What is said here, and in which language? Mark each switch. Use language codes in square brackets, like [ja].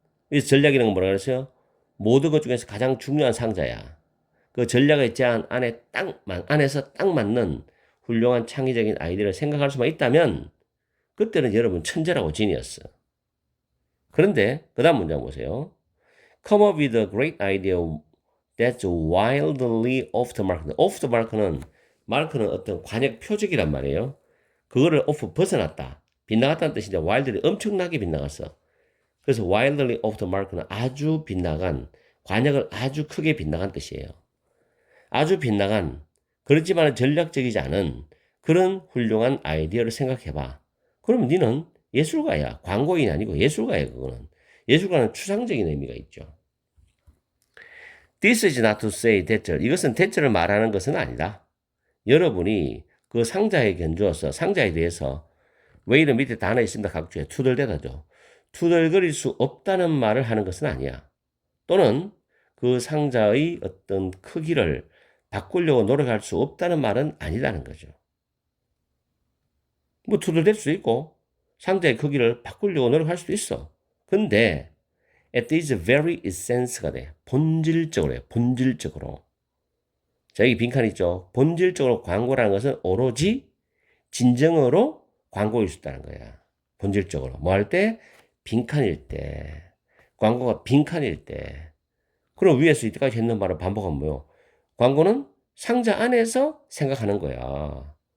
[ko] 이 전략이라는 건 뭐라 그랬어요? 모든 것 중에서 가장 중요한 상자야. 그 전략의 제한 안에서 딱 맞는 훌륭한 창의적인 아이디어를 생각할 수만 있다면 그때는 여러분 천재라고 지니었어. 그런데 그 다음 문장 보세요. [en] Come up with a great idea that's wildly off the mark. [ko] off the mark는 마크는 어떤 관역 표적이란 말이에요. 그거를 off 벗어났다. 빗나갔다는 뜻인데 wildly 엄청나게 빗나갔어. 그래서 [en] wildly off the mark [ko] 는 아주 빗나간 관역을 아주 크게 빗나간 뜻이에요. 아주 빗나간, 그렇지만 전략적이지 않은 그런 훌륭한 아이디어를 생각해봐. 그러면 니는 예술가야. 광고인이 아니고 예술가야, 그거는. 예술가는 추상적인 의미가 있죠. [en] This is not to say 대절. [ko] 이것은 대절을 말하는 것은 아니다. 여러분이 그 상자에 견주어서 상자에 대해서 왜이런 밑에 단어 있습니다. 각주에 투덜대다죠. 투덜거릴 수 없다는 말을 하는 것은 아니야. 또는 그 상자의 어떤 크기를 바꾸려고 노력할 수 없다는 말은 아니라는 거죠. 뭐 투덜댈 수 있고 상자의 크기를 바꾸려고 노력할 수도 있어. 근데 [en] at this very essence가 돼. [ko] 본질적으로 해. 본질적으로. 자, 여기 빈칸 있죠. 본질적으로 광고라는 것은 오로지 진정으로 광고일 수 있다는 거야. 본질적으로. 뭐 할 때? 빈칸일 때. 광고가 빈칸일 때. 그럼 위에서 이때까지 했는 말을 반복하면 뭐요? 광고는 상자 안에서 생각하는 거야.